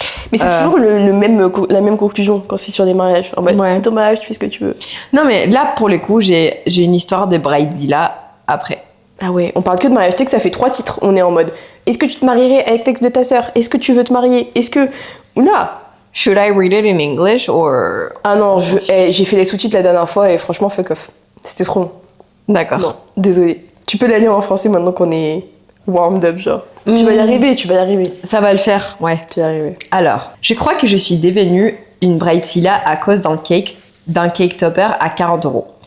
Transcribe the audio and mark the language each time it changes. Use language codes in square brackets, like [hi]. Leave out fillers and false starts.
[fr] Mais c'est toujours la même conclusion quand c'est sur des mariages. En mode, Ouais. c'est ton mariage, tu fais ce que tu veux. Non, mais là, pour le coup, j'ai une histoire de bridezilla après. Ah ouais, on parle que de mariage. Tu sais que ça fait 3 titres. On est en mode, est-ce que tu te marierais avec l'ex de ta sœur? Est-ce que tu veux te marier? Est-ce que... Oula! [en] Should I read it in English or... [fr] Ah non, j'ai fait les sous-titres la dernière fois et franchement, [en] fuck off. [fr] C'était trop long. D'accord. Non, désolé. Tu peux la lire en français maintenant qu'on est [en] warmed up, [fr] genre. Tu vas y arriver, tu vas y arriver. Ça va le faire, ouais. Tu vas y arriver. Alors, je crois que je suis devenue une bridezilla à cause d'un cake topper à 40 €.